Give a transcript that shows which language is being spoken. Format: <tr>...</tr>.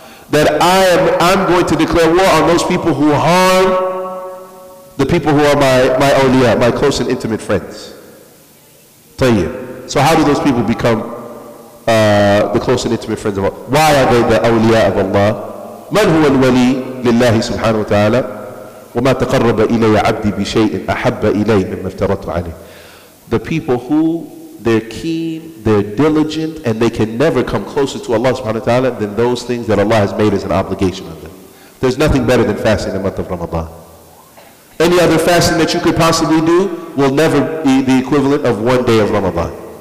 <en>That I'm going to declare war on those people who harm the people who are my awliya, my close and intimate friends.</en> <ar>طيب.</ar> <en>So how do those people become the close and intimate friends of Allah? Why are they the awliya of Allah?</en> <ar>من هو الولي لله سبحانه وتعالى وما تقرب إلي عبدي بشيء أحب إلي مما افترضت عليه.</ar> <en>The people who they're keen, they're diligent, and they can never come closer to Allah subhanahu wa ta'ala than those things that Allah has made as an obligation on them. There's nothing better than fasting in the month of Ramadan. Any other fasting that you could possibly do will never be the equivalent of one day of Ramadan.</en>